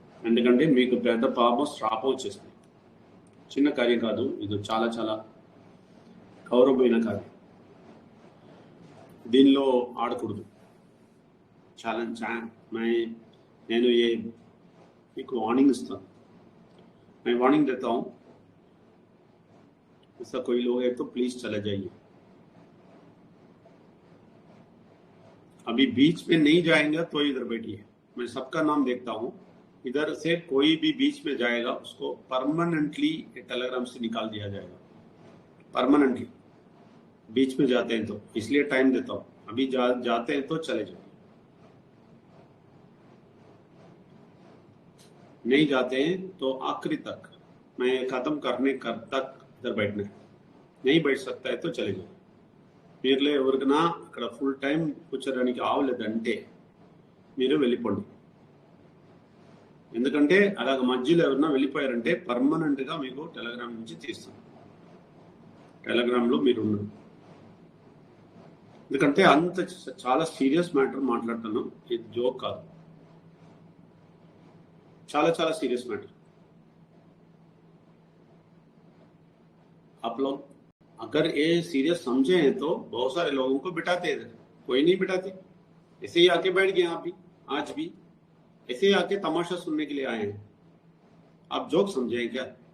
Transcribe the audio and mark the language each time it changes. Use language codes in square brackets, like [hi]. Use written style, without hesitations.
[te] ఎందుకంటే మీకు పెద్ద పాపం శ్రాపం వచ్చేసింది. చిన్న కార్యం కాదు, ఇది చాలా చాలా గౌరవమైన కార్యం. దీనిలో ఆడకూడదు. ఛాలెంజ్ నేను మీకు वार्निंग इस्ताను. [hi] मैं वार्निंग देता हूँ, ऐसा कोई लोग है तो प्लीज चले जाइए. अभी बीच में नहीं जाएंगे तो इधर बैठिए. मैं सबका नाम देखता हूँ. इधर से कोई भी बीच में जाएगा उसको परमानेंटली टेलीग्राम से निकाल दिया जाएगा. परमानेंटली बीच में जाते हैं तो, इसलिए टाइम देता हूँ. अभी जाते हैं तो चले जाओ, नहीं जाते हैं तो आखिरी तक, मैं खत्म करने तक इधर बैठना है. नहीं बैठ सकता है तो चले जाओ. [te] మీరులో ఎవరికైనా అక్కడ ఫుల్ టైం కూర్చోడానికి ఆవలేదంటే మీరు వెళ్ళిపోండి. ఎందుకంటే అలాగ మధ్యలో ఎవరన్నా వెళ్ళిపోయారంటే పర్మనెంట్గా మీకు టెలిగ్రామ్ నుంచి తీస్తాం. టెలిగ్రామ్లో మీరు ఉన్నారు. ఎందుకంటే అంత చాలా సీరియస్ మ్యాటర్ మాట్లాడుతున్నాం, ఇది జోక్ కాదు. చాలా చాలా सीरियस मैटर. [hi] आप लोग अगर ये सीरियस समझे हैं तो बहुत सारे लोगों को बिठाते इधर, कोई नहीं बिठाते. ऐसे ही आके बैठ गए आप भी, आज भी ऐसे ही आके तमाशा सुनने के लिए आए हैं. आप जोक समझे हैं क्या?